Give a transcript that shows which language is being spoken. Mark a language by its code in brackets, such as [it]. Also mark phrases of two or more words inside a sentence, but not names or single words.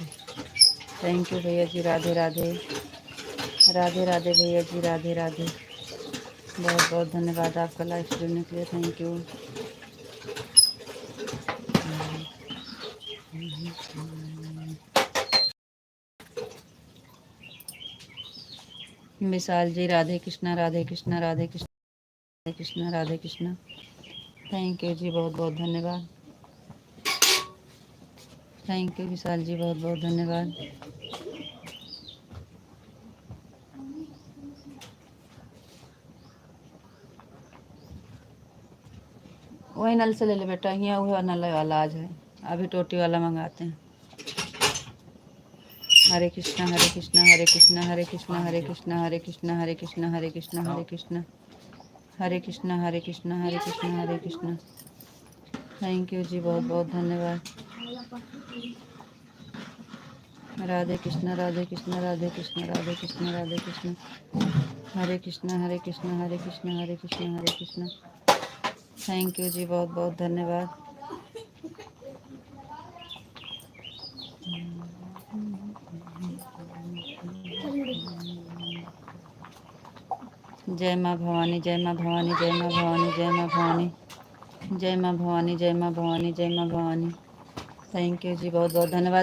[en] thank you [hi] भैया जी, राधे राधे। राधे राधे भैया जी, राधे राधे। बहुत बहुत धन्यवाद आपका लाइफ सुनने के लिए, [en] thank you. [hi] विशाल जी, राधे कृष्णा राधे कृष्णा राधे कृष्णा राधे कृष्णा राधे कृष्णा। [en] thank you [hi] जी, बहुत बहुत धन्यवाद। [en] thank you [hi] विशाल जी, बहुत बहुत धन्यवाद। वही नल से ले ले बेटा, यहाँ वह नल वाला आज है, अभी टोटी वाला मंगाते हैं। हरे कृष्णा हरे कृष्णा हरे कृष्णा हरे कृष्णा हरे कृष्णा हरे कृष्णा हरे कृष्णा हरे कृष्णा हरे कृष्णा हरे कृष्णा हरे कृष्णा हरे कृष्णा हरे कृष्णा। [en] thank you [hi] जी, बहुत बहुत धन्यवाद। राधे कृष्णा राधे कृष्णा राधे कृष्णा राधे कृष्णा राधे कृष्णा हरे कृष्णा हरे कृष्णा हरे कृष्णा हरे कृष्णा हरे कृष्णा। [en] thank you [hi] जी, बहुत बहुत धन्यवाद। जय माँ भवानी, जय माँ भवानी, जय माँ भवानी, जय माँ भवानी, जय माँ भवानी, जय माँ भवानी, जय माँ भवानी। [en] thank you [hi] जी, बहुत बहुत धन्यवाद।